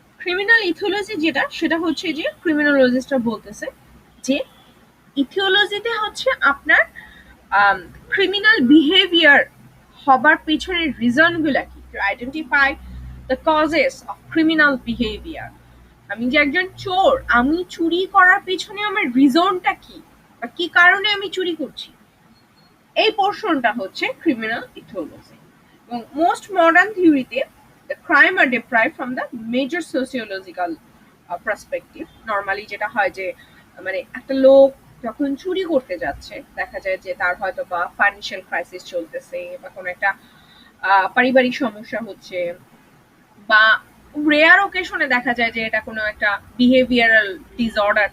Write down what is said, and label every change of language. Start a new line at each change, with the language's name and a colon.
Bangla: Criminal ethology যেটা, সেটা হচ্ছে যে ক্রিমিনোলজিস্টরা বলতেছে যে ইথিওলজিতে হচ্ছে আপনার ক্রিমিনাল বিহেভিয়ার হবার পিছনের রিজনগুলো কি,
English: To identify the causes of criminal behaviour.
Bangla: আমি যে একজন চোর, আমি চুরি করার পিছনে আমার রিজনটা কি, বা কি কারণে আমি চুরি করছি, এই পোর্শনটা হচ্ছে ক্রিমিনাল ইথিওলজি। এবং most modern থিওরিতে
English: the crime are derived from the major sociological perspective.
Bangla: Normally যেটা হয় যে মানে একটা লোক যখন চুরি করতে যাচ্ছে, দেখা যায় যে তার হয়তো বা ফাইন্যান্সিয়াল ক্রাইসিস চলতেছে, বা কোনো একটা পারিবারিক সমস্যা হচ্ছে, বা রেয়ার ওকেশনে দেখা যায় যে এটা কোনো একটা বিহেভিয়ারাল ডিসঅর্ডার।